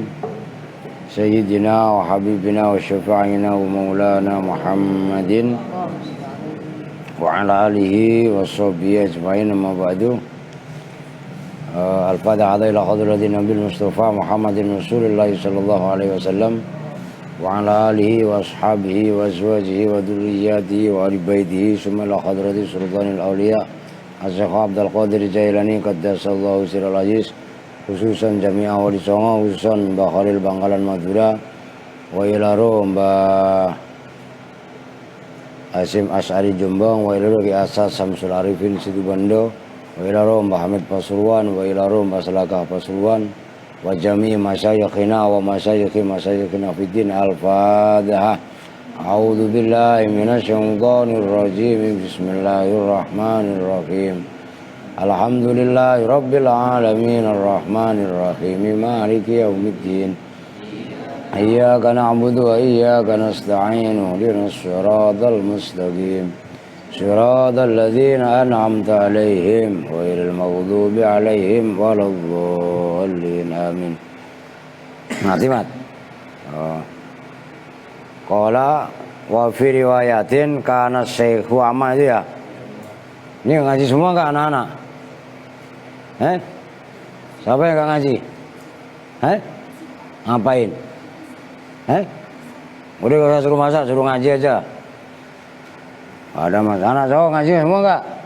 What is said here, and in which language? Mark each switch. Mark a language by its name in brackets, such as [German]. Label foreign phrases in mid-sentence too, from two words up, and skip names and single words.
[Arabic] سيدنا وحبيبنا وشفيعنا ومولانا محمد وعلى آله وصحبه أجمعين، أما بعد. الفاتحة إلى حضرة النبي المصطفى محمد رسول الله صلى الله عليه وسلم وعلى آله وأصحابه وأزواجه وذريته وأهل بيته ثم إلى حضرة سلطان الأولياء الشيخ عبد القادر الجيلاني قدس الله سره العزيز، خصوصا جميع wali songo، خصوصا Mbah Khalil Bangkalan Madura، وإلى Mbah Hasyim Asy'ari Jombang, wa ila Ki Asas Samsul Arifin Situbondo, wa ila Mbah Hamid Pasuruan, wa ila Mbah Selakah Pasuruan, وجميع مشايخنا ومشايخنا في الدين. الفاتحة. أعوذ بالله من الشيطان الرجيم. بسم الله الرحمن الرحيم. الحمد لله رب العالمين الرحمن الرحيم مالك يوم الدين. إياك نعبد وإياك نستعين اهدنا الصراط المستقيم صراط الذين أنعمت عليهم غير المغضوب عليهم ولا الضالين آمين. Mat. قال وفي رواية كان الشيخ عمّا [Indonesian] itu ya. Ini ngaji semua enggak anak-anak? Siapa yang enggak ngaji? Ngapain? Udah gak usah suruh masak, suruh ngaji aja. Ada mas, anak cowok ngaji semua enggak?